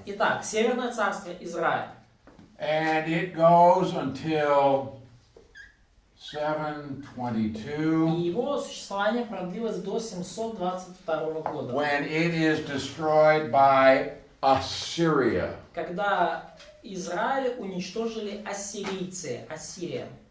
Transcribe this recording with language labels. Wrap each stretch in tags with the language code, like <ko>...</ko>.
<ru>Итак, Северное царство Израиль.</ru> <en>And it goes until 722,</en> <ru>И его существование продлилось до 722 года,</ru> <en>when it is destroyed by Assyria.</en> <ru>когда Израиль уничтожили ассирийцы, Ассирия.</ru>